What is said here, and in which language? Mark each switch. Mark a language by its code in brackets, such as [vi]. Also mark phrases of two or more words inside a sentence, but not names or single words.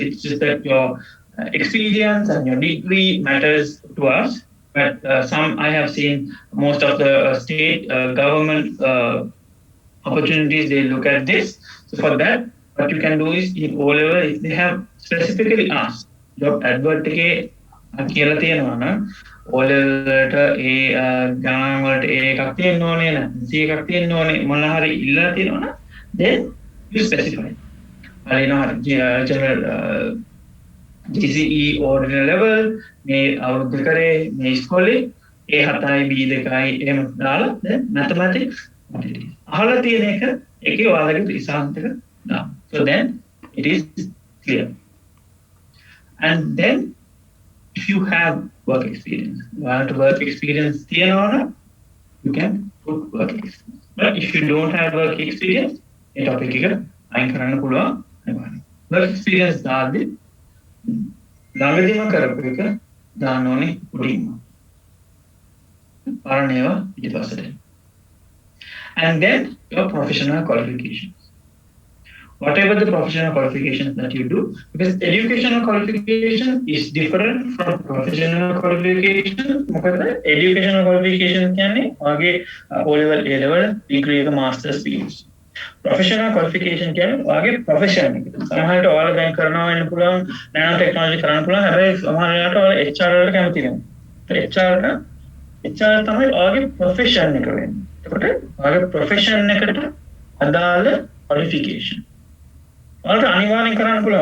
[en] It's just that your experience and your degree matters to us. But some I have seen most of the state government opportunities, they look at this. So for that, what you can do is in O level, if they have specifically asked job advert [si] එකේ කියලා තියෙනවා නම් O level වලට ඒ ගණන් වලට A එකක් තියෙන්න ඕනේ නේද? C එකක් තියෙන්න ඕනේ මොන හරි ඉල්ලලා තියෙනවා නම් [en] then you specify. General GCE ordinary level [si] මේ අවුරුද්ද කරේ මේ ඉස්කෝලේ A 7යි B 2යි එහෙම දාලා [en] then mathematics [si] අහලා තියෙන එක ඒකේ ඔයාලගේ රිසල්ට් එක දාන්න. [en] So then it is clear. And then if you have work experience, work experience [si] තියෙනවා නම් [en] you can put work experience. But if you don't have work experience, [si] ඒ topic එක අයින් කරන්න පුළුවන්. [en] work experience [si] දාද්දි ළඟදීම කරපු එක දාන්න ඕනේ උඩින්ම. පාරණේවා ඊටපස්සේ. [en] And then your professional qualifications. Whatever the professional qualifications that you do, because educational qualification is different from professional qualification. Educational qualification [si] කියන්නේ ඔයගේ O level, A level, degree එක master's PhD. [en] Professional qualification [si] කියන්නේ ඔයගේ profession එක. සමහරවිට ඔයාලා දැන් කරනවා වෙන්න පුළුවන් [en] nano technology [si] කරන්න පුළුවන්. හැබැයි සමහරවිට ඔයාලා HR වලට කැමති වෙනවා. HR තමයි ඔයගේ profession එක වෙන්නේ. එතකොට ඔයාගේ profession එකට අදාළ qualification ඔයාලට අනිවාර්යෙන් කරන්න පුළුවන්.